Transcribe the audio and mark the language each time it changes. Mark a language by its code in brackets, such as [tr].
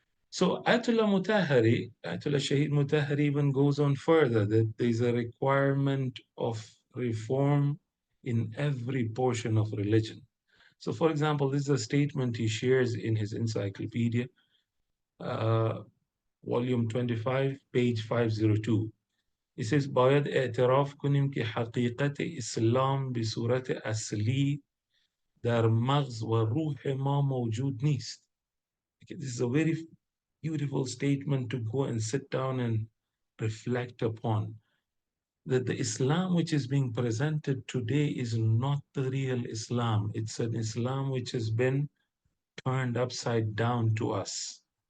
[en] So Ayatollah Shahid Mutahari even goes on further, that there's a requirement of reform in every portion of religion. So for example, this is a statement he shares in his encyclopedia, uh, volume 25, page 502. He says, [fa] باید اعتراف کنیم که حقیقت اسلام به صورت اصلی در مغز و روح ما موجود نیست. Okay, this is a very beautiful statement to go and sit down and reflect upon. That the Islam which is being presented today is not the real Islam. It's an Islam which has been turned upside down to us.